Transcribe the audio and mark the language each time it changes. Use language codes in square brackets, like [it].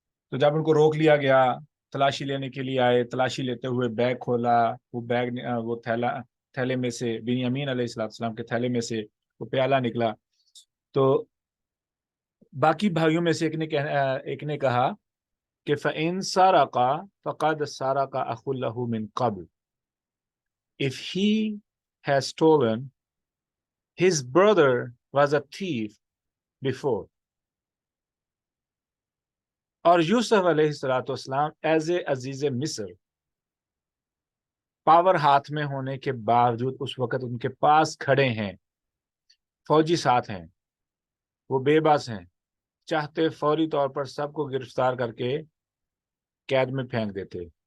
[ur] تو جب ان کو روک لیا گیا، تلاشی لینے کے لیے آئے، تلاشی لیتے ہوئے بیگ کھولا، وہ تھیلے میں سے بنیامین علیہ الصلوۃ والسلام کے تھیلے میں سے وہ پیالہ نکلا. تو باقی بھائیوں میں سے ایک نے کہا کہ [ar] فَإِن سَرَقَ فَقَدْ سَرَقَ أَخٌ لَهُ مِن قَبْلُ. [en] If he has stolen, his brother was a thief before. [ur] اور یوسف علیہ الصلوۃ والسلام ایز اے عزیز مصر پاور ہاتھ میں ہونے کے باوجود اس وقت ان کے پاس کھڑے ہیں، فوجی ساتھ ہیں، وہ بے بس ہیں، چاہتے فوری طور پر سب کو گرفتار کر کے قید میں پھینک دیتے.